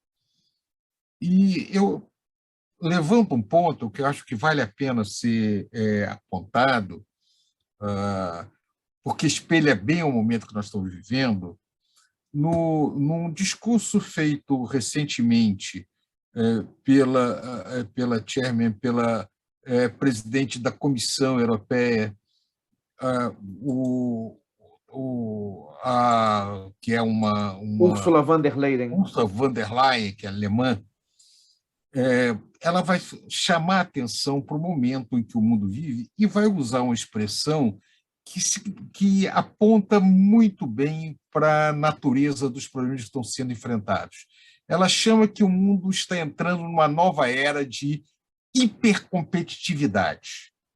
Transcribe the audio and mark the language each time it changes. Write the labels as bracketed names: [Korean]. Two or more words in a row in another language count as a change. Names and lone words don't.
[Portuguese] E eu levanto um ponto que eu acho que vale a pena ser apontado, porque espelha bem o momento que nós estamos vivendo, num discurso feito recentemente pela chairman, pela presidente da Comissão Europeia, que é uma Ursula von der Leyen. Ursula von der Leyen, que é alemã, ela vai chamar a atenção para o momento em que o mundo vive e vai usar uma expressão que aponta muito bem para a natureza dos problemas que estão sendo enfrentados. Ela chama que o mundo está entrando numa nova era de hipercompetitividade.